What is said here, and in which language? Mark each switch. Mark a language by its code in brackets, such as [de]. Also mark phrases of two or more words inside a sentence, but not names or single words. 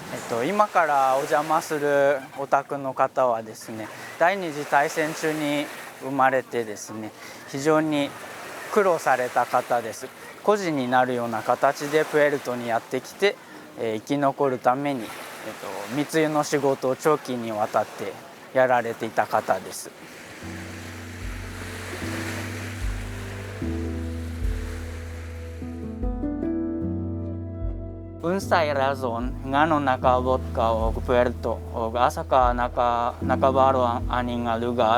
[ja] 今からお邪魔するお宅の方はですね、第二次大戦中に生まれてですね、非常に苦労された方です。孤児になるような形でプエルトにやってきて、生き残るために、密輸の仕事を長期にわたってやられていた方です。 [ceb] Unsay razon ngano nakaabot ka og Puerto og asa ka nakabaro ani nga lugar?